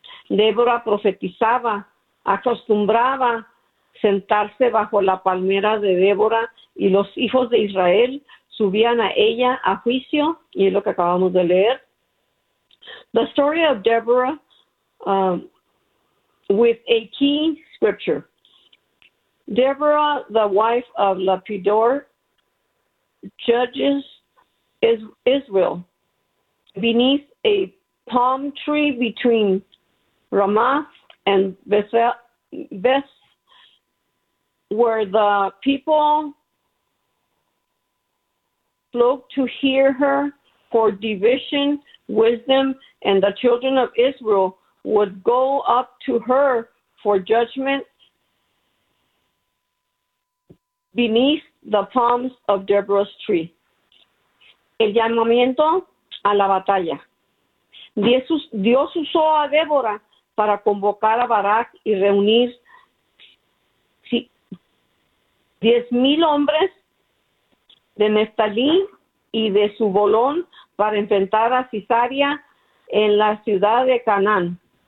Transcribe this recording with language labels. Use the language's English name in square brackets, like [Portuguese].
[Spanish] Débora profetizaba, acostumbraba sentarse bajo la palmera de Débora, y los hijos de Israel subían a ella a juicio, y es lo que acabamos de leer. [English] The story of Deborah with a key scripture. Deborah, the wife of Lapidor, judges Israel beneath a palm tree between Ramah and Beth, where the people flocked to hear her for division, wisdom, and the children of Israel would go up to her for judgment beneath the palms of Deborah's tree. [Spanish] El llamamiento a la batalla. Dios usó a Débora para convocar a Barak y reunir 10,000 hombres de Neftalí y de Zubolón para enfrentar a Sisaria en la ciudad de Canaán.